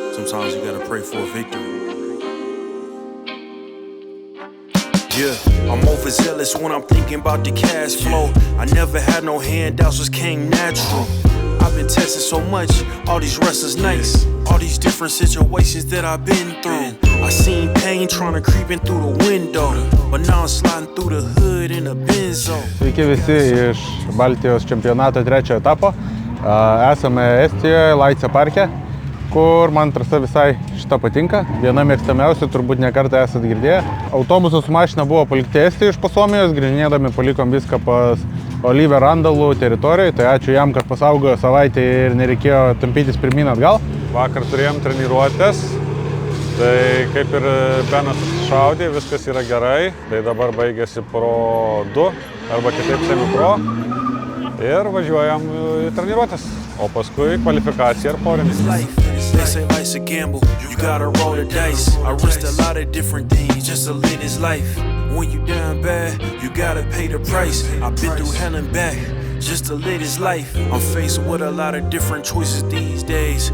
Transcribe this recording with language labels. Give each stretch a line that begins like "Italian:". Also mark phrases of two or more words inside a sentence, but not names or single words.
English: sometimes you gotta pray for a victory. Yeah, I'm overzealous when I'm thinking about the cash flow. I never had no handouts, just came natural. I've been tested so much, all these wrestlers nice. All these different situations that I've been through. I seen pain trying to creep in through the window, but now I'm sliding through the hood in a Benzo.
Lithuanian: Sveiki visi iš Baltijos čempionato trečiojo etapo. Esame Estijoje, Laitse parke, kur man trasa visai šita patinka. Viena mėgstamiausių, turbūt ne kartą esat girdėję. Autobusas su mašina buvo palikti Estijoje iš Suomijos, grįžinėdami palikom viską pas Oliver Randalų teritorijoje. Tai ačiū jam, kad pasaugojo savaitę ir nereikėjo tampytis pirmyn atgal. Vakar turėjom treniruotės, tai kaip ir Benas šaudė, viskas yra gerai. Tai dabar baigėsi Pro 2 arba kitaip semi-pro ir važiuojam į treniruotės, o paskui kvalifikacija ir porinis.
English: They say life's a gamble, you gotta roll the dice. I risked a lot of different things just to live this life. When you down bad, you gotta pay the price. I've been through hell and back just to live this life. I'm faced with a lot of different choices these days.